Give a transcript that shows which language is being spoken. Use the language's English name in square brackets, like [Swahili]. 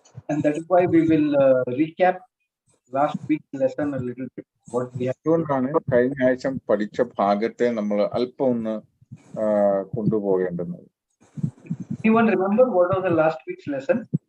[English] And that is why we will recap last week's lesson a little bit. [Malayalam] അതുകൊണ്ടാണ് കഴിഞ്ഞ ആഴ്ച പഠിച്ച ഭാഗത്തെ നമ്മൾ അല്പം ഒന്ന് കൊണ്ടുപോകേണ്ടുന്നത്. [English] Anyone remember what was the last week's lesson?